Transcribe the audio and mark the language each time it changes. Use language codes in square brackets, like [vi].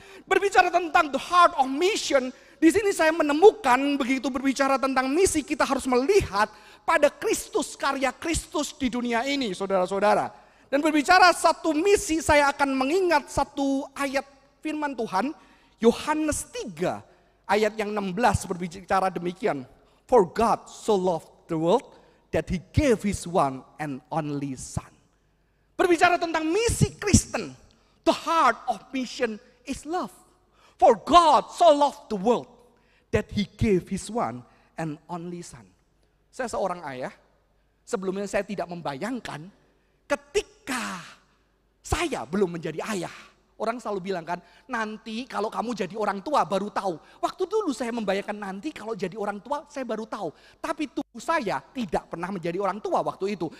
[id] Berbicara tentang [en] the heart of mission, [id] di sini saya menemukan begitu berbicara tentang misi kita harus melihat pada Kristus, karya Kristus di dunia ini saudara-saudara. Dan berbicara satu misi, saya akan mengingat satu ayat firman Tuhan, Yohanes 3 ayat yang 16 berbicara demikian. [en] For God so loved the world that he gave his one and only son. [id] Berbicara tentang misi Kristen, [en] the heart of mission is love. For God so loved the world that he gave his one and only son. [id] Saya seorang ayah, sebelumnya saya tidak membayangkan ketika saya belum menjadi ayah. Orang selalu bilang kan, nanti kalau kamu jadi orang tua baru tahu. Waktu dulu saya membayangkan nanti kalau jadi orang tua saya baru tahu. Tapi tubuh saya tidak pernah menjadi orang tua waktu itu.